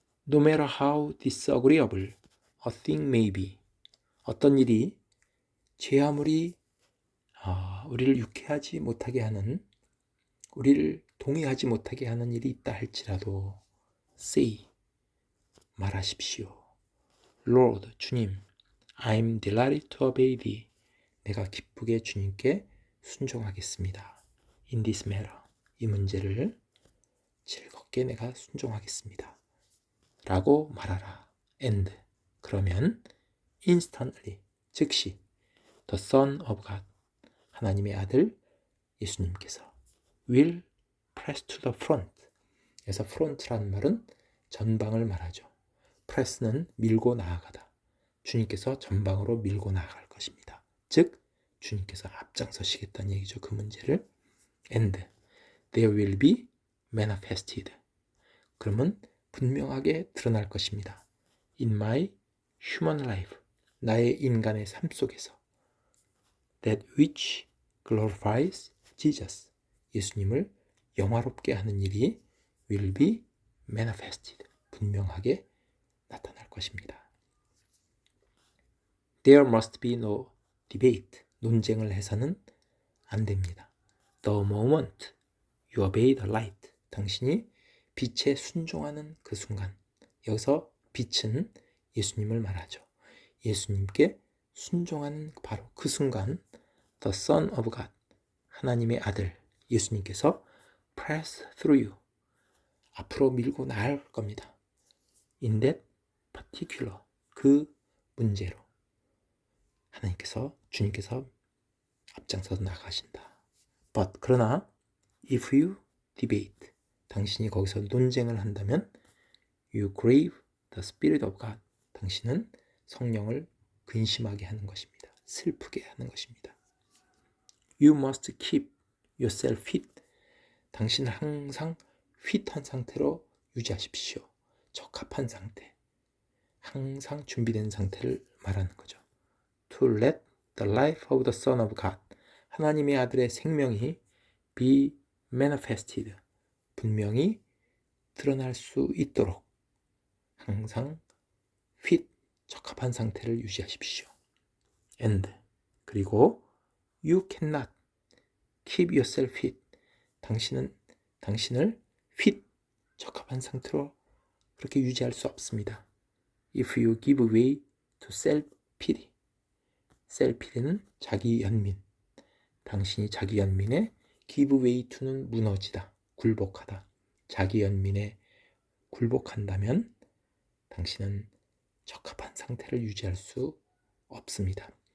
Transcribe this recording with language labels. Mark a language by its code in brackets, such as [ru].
[en] No matter how disagreeable a thing may be, [ko] 어떤 일이 제 아무리 우리를 유쾌하지 못하게 하는, 우리를 동의하지 못하게 하는 일이 있다 할지라도 [en] say, [ko] 말하십시오. [en] Lord, [ko] 주님, [en] I'm delighted to obey thee. [ko] 내가 기쁘게 주님께 순종하겠습니다. [en] In this matter, [ko] 이 문제를 즐겁게 내가 순종하겠습니다. 라고 말하라. [en] And, [ko] 그러면 [en] instantly, [ko] 즉시 [en] the Son of God, [ko] 하나님의 아들 예수님께서 [en] will press to the front. [ko] 그래서 front라는 말은 전방을 말하죠. press는 밀고 나아가다. 주님께서 전방으로 밀고 나아갈 것입니다. 즉 주님께서 앞장서시겠다는 얘기죠. 그 문제를. [en] And there will be manifested. [ko] 그러면 분명하게 드러날 것입니다. [en] In my human life, [ko] 나의 인간의 삶 속에서 [en] that which glorifies Jesus, [ko] 예수님을 영화롭게 하는 일이 [en] will be manifested, [ko] 분명하게 나타날 것입니다. [en] There must be no debate, [ko] 논쟁을 해서는 안 됩니다. [en] The moment you obey the light, [ko] 당신이 빛에 순종하는 그 순간, 여기서 빛은 예수님을 말하죠. 예수님께 순종하는 바로 그 순간 [en] The Son of God, [ko] 하나님의 아들 예수님께서 [en] press through you, [ko] 앞으로 밀고 나갈 겁니다. [en] In that particular, [ko] 그 문제로 하나님께서, 주님께서 앞장서서 나가신다. [en] But, [ko] 그러나 [en] if you debate, [ko] 당신이 거기서 논쟁을 한다면 [en] you grieve the Spirit of God, [ko] 당신은 성령을 근심하게 하는 것입니다. 슬프게 하는 것입니다. [en] You must keep yourself fit, [ko] 당신을 항상 핏한 상태로 유지하십시오. 적합한 상태, 항상 준비된 상태를 말하는 거죠. [en] To let the life of the Son of God, [ko] 하나님의 아들의 생명이 [en] be manifested, [ko] 분명히 드러날 수 있도록 항상 [en] fit, [ko] 적합한 상태를 유지하십시오. And, 그리고 [en] you cannot keep yourself fit, [ko] 당신을 fit, 적합한 상태로 그렇게 유지할 수 없습니다. [en] If you give way to self-pity, [ko] self-pity는 자기 연민, 당신이 자기 연민에 [en] give way to [ko] 는 무너지다, 굴복하다, 자기 연민에 굴복한다면 당신은 적합한 상태를 유지할 수 없습니다.